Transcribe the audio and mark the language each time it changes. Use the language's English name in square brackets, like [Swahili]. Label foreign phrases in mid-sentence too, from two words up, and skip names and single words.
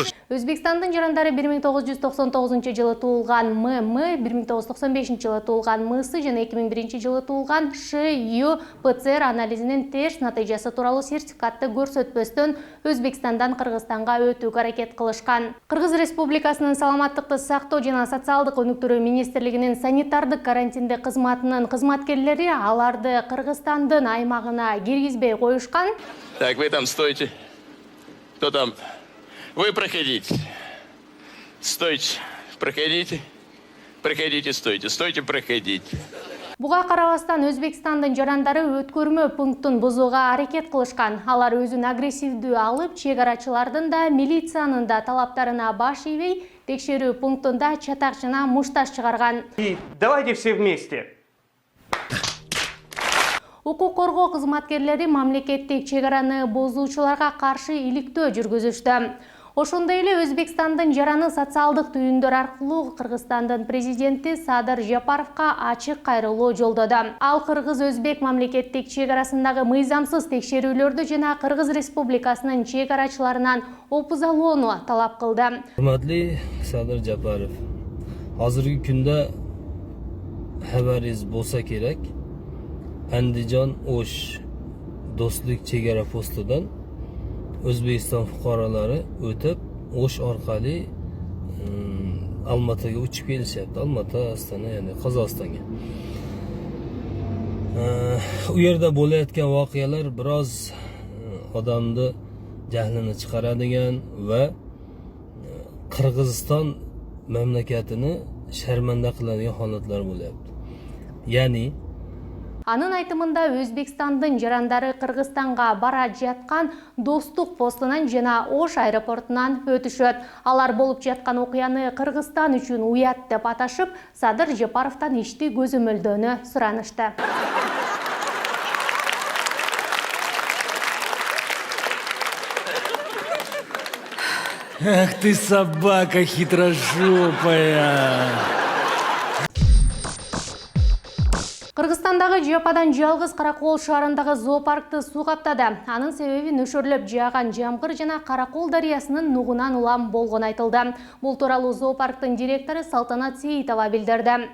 [Kyrgyz] Өзбекстандын жарандары 1999 жылы туулган ММ, 1995 жылы туулган МС жана 2001 жылы туулган ШЮ ПЦР анализинин терс натыйжасы тууралуу сертификатты көрсөтпөстөн Өзбекстандан Кыргызстанга өтүүгө аракет кылышкан. Кыргыз Республикасынын саламаттыкты сактоо жана социалдык өнүктүрүү министрлигинин санитардык карантиндик кызматынын кызматкерлери аларды Кыргызстандын аймагына киргизбей коюшкан. [Russian] Так, вы там стойте. Кто там? Вы проходите. Стойте, проходите. Проходите, стойте. Стойте, проходите. [Kyrgyz] Буга карабастан Өзбекстандын жарандары өткөрмө пунктун бузууга аракет кылышкан. Алар өзүн агрессивдүү алып, чек арачылардын да, милициянын да талаптарына баш ийбей, текшерүү пунктунда чатак жана мушташ чыгарган. [Russian] И давайте все вместе. [Kyrgyz] Укук коргоо кызматкерлери мамлекеттик чек араны бузуучуларга каршы иликтөө жүргүзүштү. Ошондой эле Өзбекстандын жараны социалдык түйүндөр аркылуу Кыргызстандын президенти Садыр Жапаровго ачык кайрылуу жолдоду. Ал Кыргыз-Өзбек мамлекеттик чек арасындагы мыйзамсыз текшерүүлөрдү жана Кыргыз Республикасынын чек арачыларынан опуз алууну талап кылды. [Uzbek] Hurmatli Sadir Japarov, hozirgi kunda xabaringiz bo'lsa kerak, Andijon O'sh do'stlik chegara postidan O'zbekiston fuqarolari o'tib O'sh orqali Almataga uchib kelishyapti. Almata, Astana, ya'ni Qozog'istonga. U yerda bo'layotgan voqealar biroz odamni jahlini chiqaradigan va Qirg'iziston mamlakatini sharmanda qiladigan holatlar bo'lyapti. Ya'ni [Kyrgyz] Анын айтымында Өзбекстандын жарандары Кыргызстанга бара жаткан достук постунан жана Ош аэропортунан өтүшөт. Алар болуп жаткан окуяны Кыргызстан үчүн уят деп аташып, Садыр Жапаровдон ишти көзөмөлдөөнү суранышты. [Russian] Ах ты собака хитрожопая! [Kyrgyz] Кыргызстандагы Жападан жалгыз Каракол шаарындагы зоопаркты суу каптады. Анын себеби нөшөрлөп жааган жамгыр жана Каракол дарыясынын нугунан улам болгону айтылды. Бул тууралуу зоопарктын директору Салтанат Сейитова билдирди.